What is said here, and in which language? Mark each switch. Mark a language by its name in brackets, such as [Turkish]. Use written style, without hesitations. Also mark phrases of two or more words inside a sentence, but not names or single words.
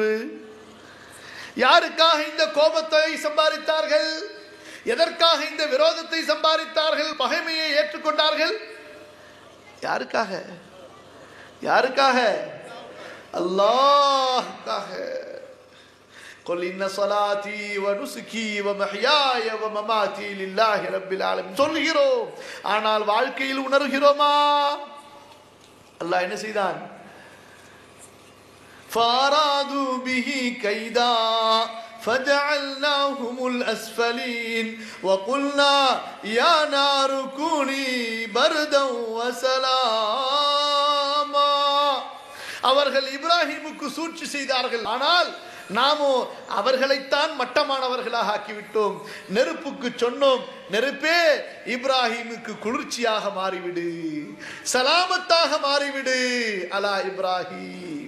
[Tamil] யாருக்காக இந்த கோபத்தை சம்பாதித்தார்கள்? எதற்காக இந்த விரோதத்தை சம்பாதித்தார்கள்? பகைமையை ஏற்றுக்கொண்டார்கள்? யாருக்காக? யாருக்காக? அல்லாஹ்வுக்காக. [Arabic] قل إن صلاتي ونسكي ومحياي ومماتي لله رب العالمين சொல்கிறோம். [Tamil] ஆனால் வாழ்க்கையில் உணர்கிறோமா? அல்லாஹ் என்ன செய்தான்? [Arabic] فارادوا به كيدا فجعلناهم الأسفلين وقلنا يا نار كوني بردا وسلاما. [Tamil] அவர்கள் இப்ராஹிமுக்கு சூழ்ச்சி செய்தார்கள். ஆனால் நாமோ அவர்களைத்தான் மட்டமானவர்களாக ஆக்கிவிட்டோம். நெருப்புக்கு சொன்னோம், நெருப்பே இப்ராஹிமுக்கு குளிர்ச்சியாக மாறிவிடு, சலாமத்தாக மாறிவிடு. [Arabic] على إبراهيم.